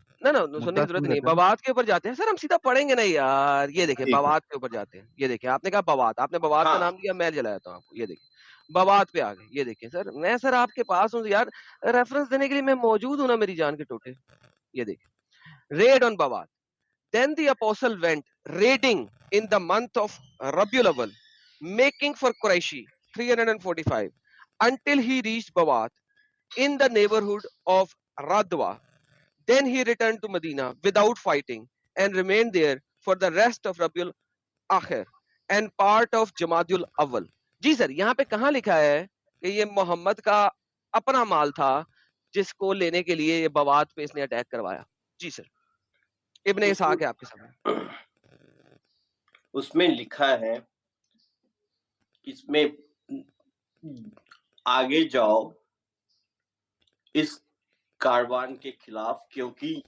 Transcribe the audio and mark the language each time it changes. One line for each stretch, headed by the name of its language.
Hindi: ना सुनने की मुद्दा जरूरत सुन नहीं, लेते ना। बवात के ऊपर जाते हैं सर, हम सीधा पढ़ेंगे नहीं यार। ये देखिए ठीक है। बवात के ऊपर जाते हैं, ये देखिए आपने कहा बवात, आपने बवात का हाँ नाम लिया, मैं जला देता हूँ आपको। ये देखिए बवात पे आ गए, ये देखिए सर, मैं सर आपके पास हूँ यार, रेफरेंस देने के लिए मैं मौजूद हूँ ना मेरी जान के टोटे। ये देखिए red on बवात।
English: Then the apostle went raiding in the month of Rabiul Awwal, making for Quraishi 345 until he reached Bawat in the neighborhood of Radwa. Then he returned to Medina without fighting and remained there for the rest of Rabiul Akhir and part of Jamadul Awwal.
Hindi: Ji sir, यहाँ पे कहाँ लिखा है कि ये मोहम्मद का अपना माल था जिसको लेने के लिए ये बवात पे इसने अटैक करवाया? जी सर, इब्ने इसहाक है आपके सामने। उसमें लिखा है, इसमें आगे जाओ इस कारवान के खिलाफ, क्योंकि